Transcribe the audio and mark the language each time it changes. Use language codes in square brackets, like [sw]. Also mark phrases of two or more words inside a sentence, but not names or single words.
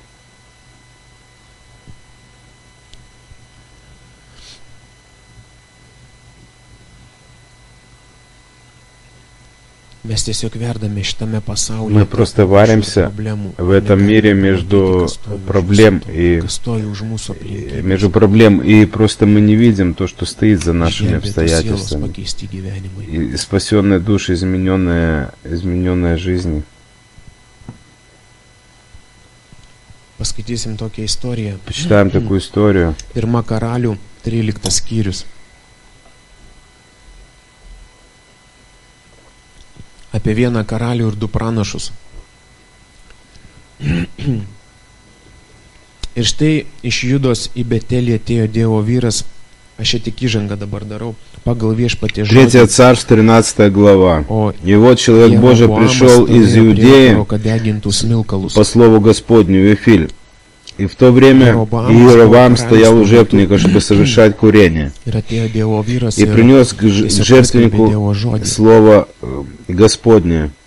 [ru] Мы просто варимся в этом мире между проблем и просто мы не видим то, что стоит за нашими обстоятельствами. И спасенные души, измененная жизнь. Почитаем такую историю. [lt] Pirma Karalių 13 skyrius. Apie vieną karalių ir du pranašus. Ir štai iš Judos į Betelį atėjo Dievo vyras, aš tik įžangą dabar darau, pagal Viešpaties žodį. [ru] 3 Царств, 13 глава. И вот человек Божий пришел из Иудеи по слову Господню в Вифиль. И в то время Иеровоам стоял у жертвенника, чтобы совершать курение. И принес к жертвеннику слово Господне.